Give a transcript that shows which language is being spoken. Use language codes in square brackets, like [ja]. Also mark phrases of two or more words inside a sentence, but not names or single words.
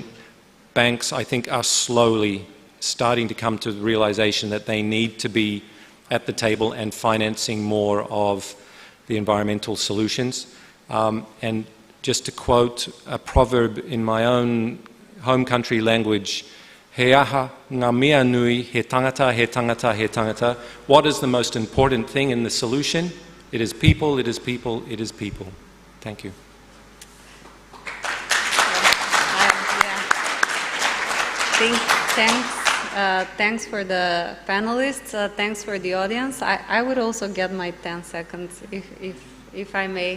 [en] Banks, I think, are slowly starting to come to the realization that they need to be at the table and financing more of the environmental solutions. And just to quote a proverb in my own home country language, [mi] he aha ngā mea nui, he tangata, he tangata, he tangata. [en] What is the most important thing in the solution? It is people, it is people, it is people. Thank you. Thanks for the panelists. Thanks for the audience. I would also get my 10 seconds, if I may.